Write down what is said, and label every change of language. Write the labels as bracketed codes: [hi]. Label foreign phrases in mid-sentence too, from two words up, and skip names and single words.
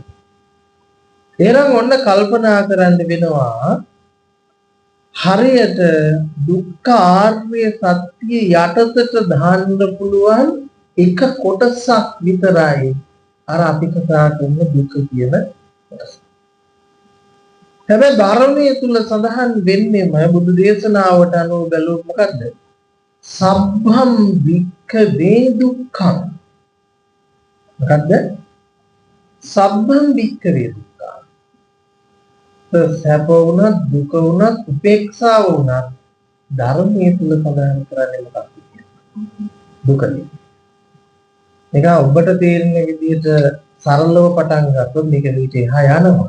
[si] එහෙනම් ඔන්න කල්පනා කරන්න වෙනවා හරියට දුක්ඛ ආර්ය සත්‍ය යටතට දාන්න පුළුවන් එක කොටසක් විතරයි අර අපි කතා කරන දුක කියන කොටස. හැබැයි ධර්මයේ තුල සඳහන් වෙන්නේම බුදු දේශනාවට අනුව බැලුවොත් මොකද්ද? [pi] සබ්බම් වික්ඛවේ දුක්ඛං. මොකද්ද? සබ්බම් වික්ඛවේ දුක්ඛං. [si] සැප වුණත් දුක වුණත් උපේක්ෂාව වුණත් ධර්මයේ තුල සඳහන් කරන්නේ මොකක්ද? දුකනේ. ඒක ඔබට තේරෙන විදිහට සරලව පටන් ගත්තොත් මේක ඊට එහා යනවා.